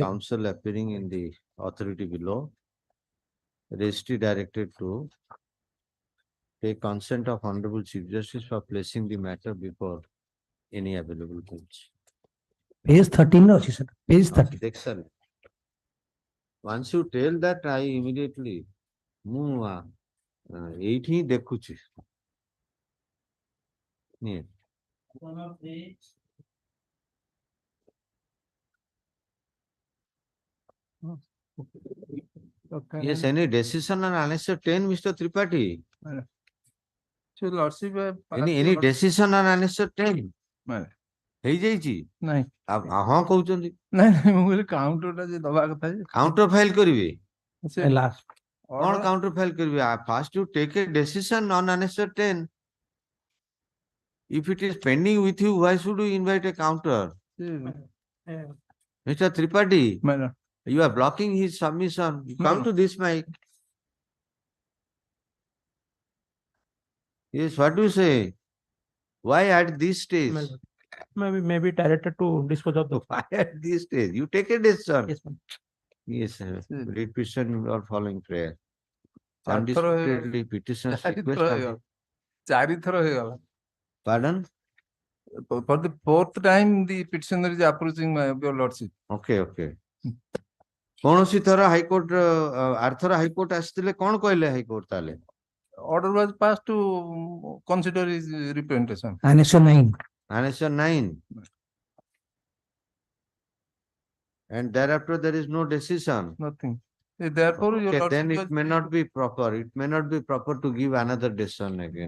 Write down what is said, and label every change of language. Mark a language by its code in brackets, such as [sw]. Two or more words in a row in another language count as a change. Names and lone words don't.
[en] counsel appearing in the authority below. Registry directed to take consent of Honorable Chief Justice for placing the matter before any available bench. Page 13, no, she said, page 13. Excellent. Once you tell that, I immediately move. Eight ही देखुची. नहीं. Yes, any decision on annexure 10, Mr. Tripathi? So lordship. Any decision on annexure 10? [or] ହେଇଯାଇଛି? ନାଇଁ ହଁ କହୁଛନ୍ତି ନାଇଁ ମୁଁ କହିଲି କାଉଣ୍ଟରଟା ଯେ ଦବା କଥା ଯେ [en] counter file [or] କରିବେ ସେ [en] Last. କଣ counter file କରିବେ first you take a decision on annexure 10. If it is pending with you, why should you invite a counter? Mr. Tripathi, you are blocking his submission. You come to this mic. Yes, what do you say? Why at this stage? Maybe directed to dispose of the. Why at this stage? You take a decision. Yes, ma'am. Yes, read petition or following prayer. ଚାରିଥର Undisputedly petitions request of the- ଚାରିଥର ହେଇଗଲା. Pardon? For the fourth time, the petitioner is approaching your lordship. Okay, okay. [or] କୌଣସି ଥର ହାଇକୋର୍ଟ ଆରଥର ହାଇକୋର୍ଟ ଆସିଥିଲେ କଣ କହିଲେ ହାଇକୋର୍ଟ ତାହେଲେ? [en] Order was passed to consider his representation. Annexure 9. Annexure 9. And thereafter there is no decision. Nothing. Therefore, your Okay, lordship then it was- may not be proper. It may not be proper to give another decision again.